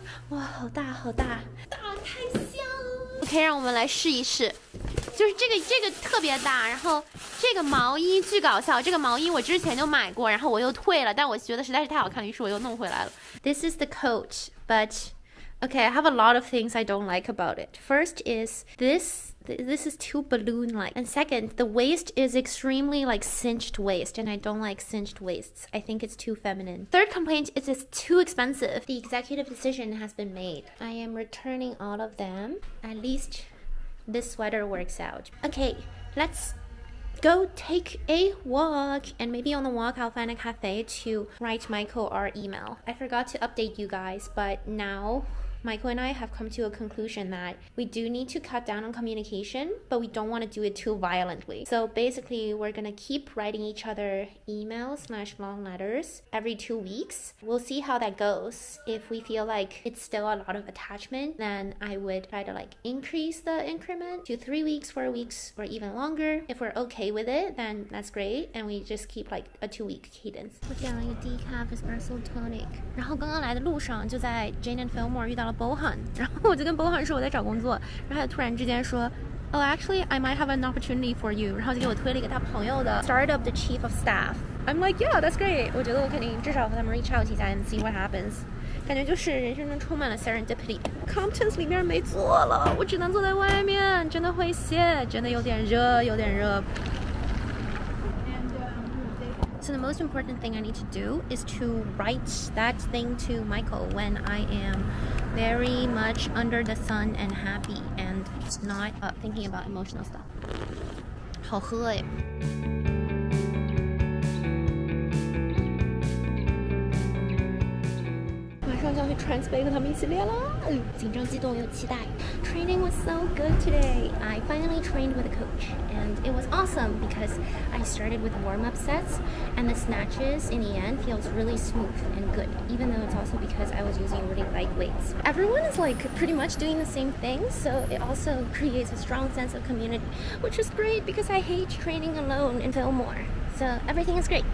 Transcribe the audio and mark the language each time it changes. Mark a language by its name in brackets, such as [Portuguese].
[Chinese] 哇，好大好大，大太香了。OK， 让我们来试一试。就是这个特别大，然后这个毛衣巨搞笑。这个毛衣我之前就买过，然后我又退了，但我觉得实在是太好看了，于是我又弄回来了。 [English] This is the coat, but Okay, I have a lot of things I don't like about it. First is this is too balloon-like. And second, the waist is extremely like cinched waist, and I don't like cinched waists. I think it's too feminine. Third complaint is it's too expensive. The executive decision has been made. I am returning all of them. At least this sweater works out. Okay, let's go take a walk, and maybe on the walk I'll find a cafe to write Michael our email. I forgot to update you guys, but now Michael and I have come to a conclusion that we do need to cut down on communication, but we don't want to do it too violently. So basically, we're gonna keep writing each other emails/long letters every 2 weeks. We'll see how that goes. If we feel like it's still a lot of attachment, then I would try to like increase the increment to 3 weeks, 4 weeks, or even longer. If we're okay with it, then that's great, and we just keep like a 2-week cadence. [Chinese] 我点了一个 [English] decaf espresso tonic， [Chinese] 然后刚刚来的路上就在 Jane and Fillmore 遇到了 Bohan， 然后我就跟 Bohan 说我在找工作，然后他突然之间说 [English] Oh, actually, I might have an opportunity for you， [Chinese] 然后就给我推了一个他朋友的 startup 的 [English] chief of staff。 I'm like, yeah, that's great。 [Chinese] 我觉得我肯定至少和他们 [English] reach out [Chinese] 一下 [English] and see what happens。 [Chinese] 感觉就是人生中充满了 serendipity。Compton's 里面没座了，我只能坐在外面，真的会谢，真的有点热，有点热。 [English] So the most important thing I need to do is to write that thing to Michael when I am very much under the sun and happy and not thinking about emotional stuff. [Chinese] 好喝耶。马上就要去 Transbay 和他们一起练了，紧张激动又期待。 [English] Training was so good today. I finally trained with a coach, and it was awesome because I started with warm-up sets, and the snatches in the end feels really smooth and good, even though it's also because I was using really light weights. Everyone is like pretty much doing the same thing, so it also creates a strong sense of community, which is great because I hate training alone in Fillmore. So everything is great.